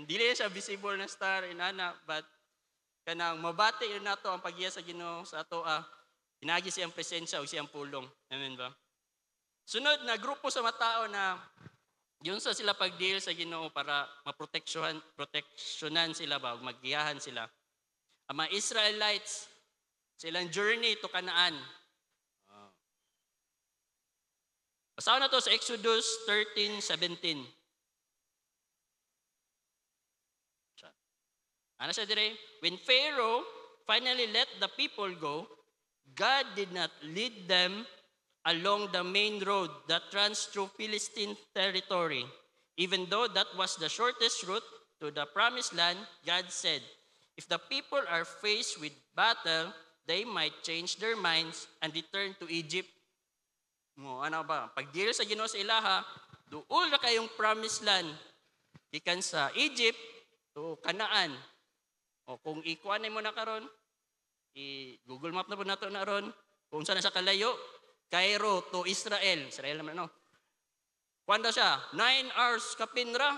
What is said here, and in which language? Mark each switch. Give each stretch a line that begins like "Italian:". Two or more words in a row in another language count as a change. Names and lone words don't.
Cebuano: Dili siya visible na star inana, but kanang mabati yun nato ang paggiya sa Ginoo sa ato pinagi siyang presensya o siyang pulong. Amen ba? Sunod na grupo sa matao na yun sa sila pag-deal sa Ginoo para proteksyonan sila ba o maggiyahan sila. Ang mga Israelites, silang
English: journey to Canaan.
Cebuano: Basahin na to sa Exodus 13:17. Ano siya dire?
English: When Pharaoh finally let the people go, God did not lead them along the main road that runs through Philistine territory. Even though that was the shortest route to the promised land, God said, if the people are faced with battle, they might change their minds and return to Egypt.
Cebuano: Ano ba? Pag-deal sa Ginoo sa ilaha, duol na kayong promised land. Gikan sa Egypt to Canaan. O kung ikuan mo na karon, Google Map na po nato na ron. Kung saan sa kalayo, Cairo to Israel. Israel naman, no? Kwanda siya? 9 hours kapin ra.